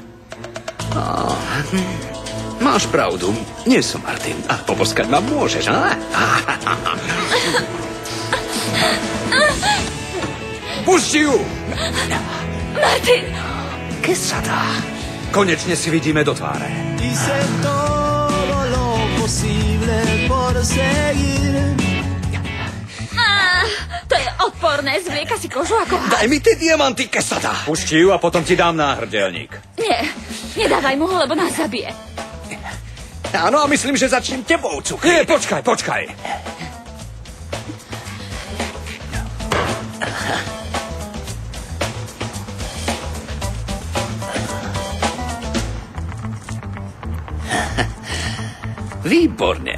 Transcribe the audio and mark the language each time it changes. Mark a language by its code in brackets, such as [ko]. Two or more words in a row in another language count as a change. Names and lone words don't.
[sk] Máš pravdu, nie som Martin. A poboskať ma môžeš, á? Pusti ju! Martin! Kesada. Konečne si vidíme do tváre. [es] Hice todo lo posible por seguir. [sk] To je odporné, zvlieka si kožu ako had. Daj mi tie diamanty, Kesada. Pusti ju a potom ti dám náhrdelník. Nie, nedávaj mu ho, lebo nás zabije. Áno, a myslím, že začnem tebou, cuchy. Nie, počkaj. Výborne.